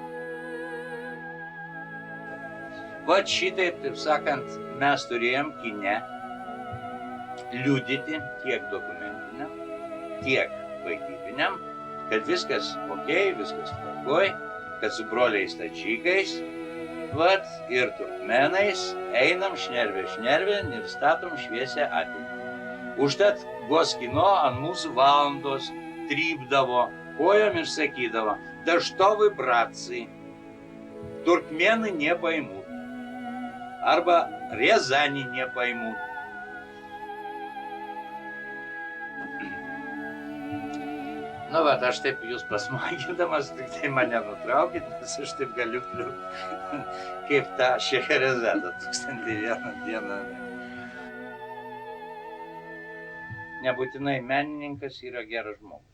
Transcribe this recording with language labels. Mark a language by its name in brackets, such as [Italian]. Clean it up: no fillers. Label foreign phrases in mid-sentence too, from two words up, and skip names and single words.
[Lithuanian] Vat šitaip, taip sakant, mes turėjom kine liudyti tiek dokumentiniam, tiek vaidybiniam, kad viskas okei, viskas tvarkoj, kad su broliais tadžikais, vat, ir turkmenais einam šnervė ir statom šviesią ateitį. Užtat Goskino ant mūsų valandos trypdavo kojom ir sakydavo, [Russian] да что вы, братцы, туркмены не поймут, arba Riazanį не поймут. [Lithuanian] Nu, bet aš taip jūs pasmagindamas, tik tai mane nutraukit, nes aš taip galiu kaip tą Šeherezadą 1001 dieną. Nebūtinai menininkas yra geras žmogus.